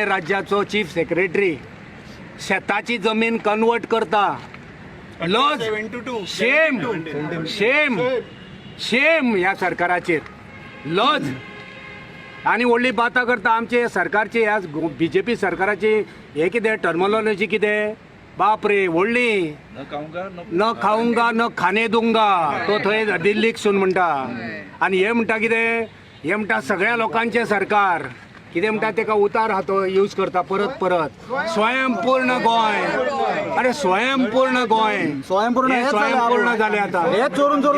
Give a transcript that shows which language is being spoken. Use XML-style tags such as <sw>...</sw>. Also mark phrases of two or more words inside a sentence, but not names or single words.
<kok>राज्याचो</kok> <en>chief secretary</en> <kok>शेताची जमीन कन्वर्ट करता लज</kok> <en>shame shame shame</en> <kok>ह्या सरकाराचेर लज आनी व्हडली बातां करता आमचे सरकारची ह्या बीजेपी सरकाराची हे कितें टर्मिनॉलॉजी कितें बाप रे व्हडली</kok> <hi>न खाऊंगा न खाणे दूंगा</hi> <kok>तो थंय दिल्लीक सून म्हणटा आनी हे म्हणटा कितें हे म्हणटा सगळ्या लोकांचे सरकार कितें म्हणटा तेका उतार हा तो यूज करता परत परत स्वयंपूर्ण गोंय अरे स्वयंपूर्ण गोंय स्वयंपूर्ण जाले आता हेच चोरून चोरून</kok>